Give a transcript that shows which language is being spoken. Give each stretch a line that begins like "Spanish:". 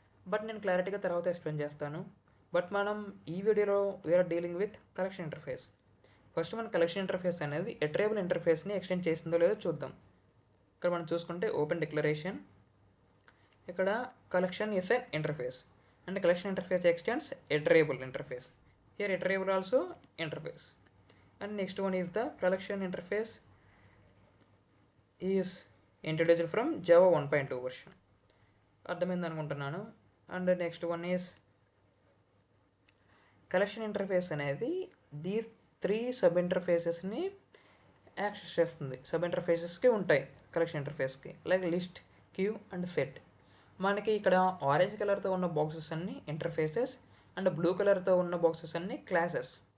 Telugu: But నేను క్లారిటీగా తర్వాత ఎక్స్ప్లెయిన్ చేస్తాను. బట్ మనం ఈ వీడియోలో we are dealing with collection interface. First మన కలెక్షన్ ఇంటర్ఫేస్ అనేది ఇటరేబుల్ ఇంటర్ఫేస్ని ఎక్స్టెండ్ చేసిందో లేదో చూద్దాం.
English: ఇక్కడ మనం చూసుకుంటే ఓపెన్ డిక్లరేషన్, ఇక్కడ collection is an interface and collection interface extends iterable interface. Here iterable also interface. And next one is the collection interface is introduced from Java 1.2 version.
Telugu: అర్థమైంది అనుకుంటున్నాను.
English: And next one is collection interface అనేది these 3 sub ఇంటర్ఫేసెస్ని access చేస్తుంది.
Telugu: Sub ఇంటర్ఫేసెస్కి ఉంటాయి collection ఇంటర్ఫేస్కి, like list, Q and set. మనకి ఇక్కడ orange కలర్తో ఉన్న boxes అన్ని ఇంటర్ఫేసెస్ అండ్ బ్లూ కలర్తో ఉన్న బాక్సెస్ అన్ని క్లాసెస్.